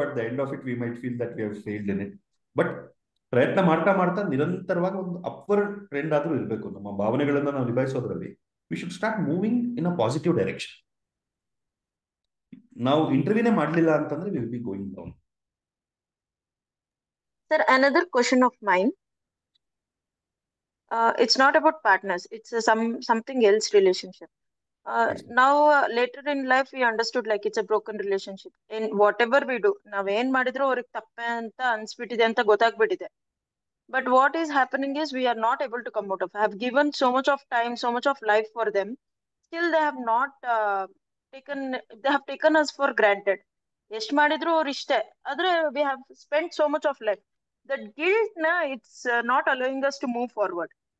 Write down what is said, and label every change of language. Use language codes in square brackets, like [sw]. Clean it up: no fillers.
[en] At the end of it we might feel that we have failed in it. But [kn] ಪ್ರಯತ್ನ ಮಾಡ್ತಾ ಮಾಡ್ತಾ ನಿರಂತರವಾಗಿ ಒಂದು ಅಪ್ವರ್ಡ್ ಟ್ರೆಂಡ್ ಆದ್ರೂ ಇರಬೇಕು. ನಮ್ಮ ಭಾವನೆಗಳನ್ನ ನಾವು ನಿಭಾಯಿಸೋದ್ರಲ್ಲಿ [en] We should start moving in a positive direction. [kn] ನಾವು ಇಂಟರ್ವ್ಯೂನೇ ಮಾಡಲಿಲ್ಲ ಅಂತಂದ್ರೆ [en] We will be going down. Sir, another question of mine. It's not about partners. It's something else relationship. Now later in life we understood like it's a broken relationship. In whatever we do, [kn] ನಾವ್ ಏನ್ ಮಾಡಿದ್ರು ಅವ್ರಿಗೆ ತಪ್ಪೆ ಅಂತ ಅನ್ಸ್ಬಿಟ್ಟಿದೆ ಅಂತ ಗೊತ್ತಾಗ್ಬಿಟ್ಟಿದೆ. [en] But what is happening is we are not able to come out of. I have given so much of time, so much of life for them. Still they have not taken us for granted. [kn] ಎಷ್ಟ್ ಮಾಡಿದ್ರು ಅವ್ರು ಇಷ್ಟೇ. ಆದ್ರೆ [en] we have spent so much of life. That guilt, it's not allowing us to move forward.